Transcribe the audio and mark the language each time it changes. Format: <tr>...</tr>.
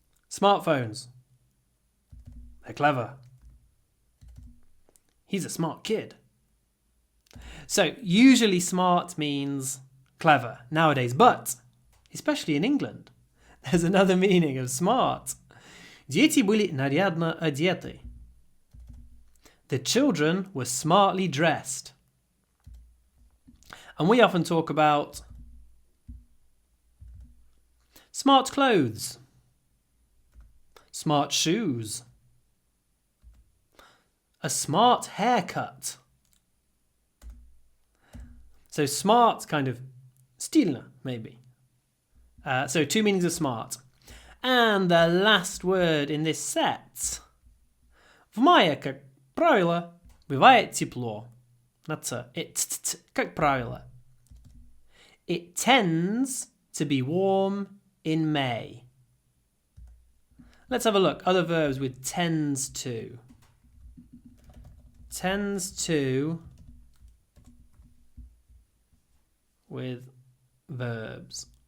<en>Smartphones. They're clever. He's a smart kid. So, usually smart means clever nowadays, but, especially in England, there's another meaning of smart.</en> <ru>Дети были нарядно одеты.</ru> <en>The children were smartly dressed. And we often talk about smart clothes, smart shoes, a smart haircut. So smart, kind of стильно, maybe. So 2 meanings of smart. And the last word in this set.</en> <ru>В мае, как правило, бывает тепло.</ru> <en>That's it.</en> <ru>Как правило.</ru> <en>It tends to be warm in May. Let's have a look. Other verbs with tends to. Tends to with verbs.</en>